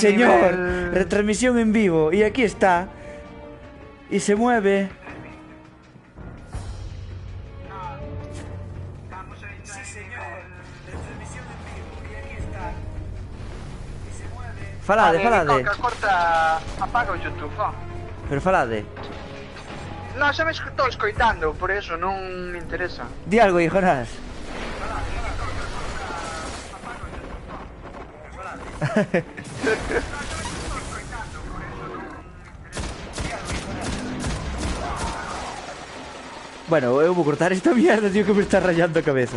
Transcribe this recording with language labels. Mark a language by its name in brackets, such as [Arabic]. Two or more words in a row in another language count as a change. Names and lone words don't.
[Spanish] señor. nivel... Retransmisión en vivo. Y aquí está. Y se mueve. Sí, señor. Retransmisión en vivo. Y aquí está. Y se mueve. [Galician] Falade, falade. Coca, corta, apaga o YouTube, ó. Pero falade. No, xa me estou escoitando, por eso non me interesa. Di algo, Jonás. Bueno, eu vou cortar esta mierda, tío, que me está rayando a cabeza.